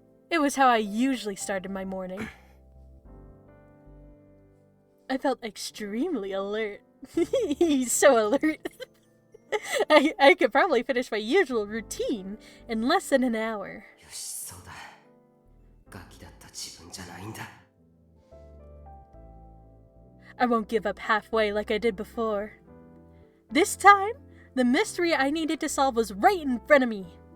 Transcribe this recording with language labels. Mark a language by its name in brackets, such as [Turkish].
[English] It was how I usually started my morning. I felt extremely alert. He's so alert. I could probably finish my usual routine in less than an hour. [Japanese] よし、そうだ。ガキだった自分じゃないんだ。 [English] I won't give up halfway like I did before. This time, the mystery I needed to solve was right in front of me.